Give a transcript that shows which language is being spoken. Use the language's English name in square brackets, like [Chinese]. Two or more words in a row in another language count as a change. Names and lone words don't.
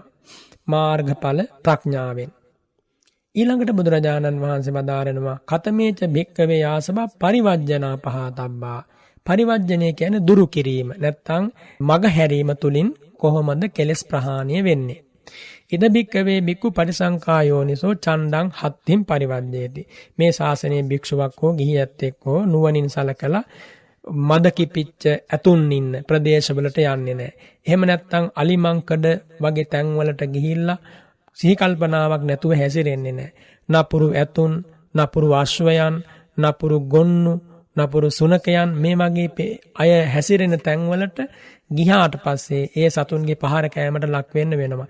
[Sinhala] මාර්ගඵල ප්‍රඥාවෙන්. ඊළඟට බුදුරජාණන් වහන්සේ වදාරනවා [Pali] කතමේච භික්කවේ ආසව පරිවර්ජනා පහතබ්බා. [Sinhala] පරිවර්ජනය කියන්නේ දුරු කිරීම. නැත්තම් මග හැරීම තුලින් කොහොමද කෙලස් ප්‍රහාණය වෙන්නේ? [Pali] ඉද භික්කවේ බික්කු පරිසංකායෝනිසෝ චණ්ඩං හත්තින් පරිවර්ජේති. [Sinhala] මේ ශාසනයේ භික්ෂුවක් හෝ ගිහියැත්තෙක් හෝ නුවණින් සලකලා මද කිපිච්ච ඇතුන් ඉන්න ප්‍රදේශවලට යන්නේ නැහැ. එහෙම නැත්තම් අලිමංකඩ වගේ තැන්වලට ගිහිල්ලා සිහි කල්පනාවක් නැතුව හැසිරෙන්නේ නැහැ. නපුරු ඇතුන්, නපුරු අශ්වයන්, නපුරු ගොන්නු, නපුරු සුනකයන් මේ වගේ අය හැසිරෙන තැන්වලට ගියාට පස්සේ ඒ සතුන්ගේ පහර කෑමට ලක් වෙන්න වෙනවා.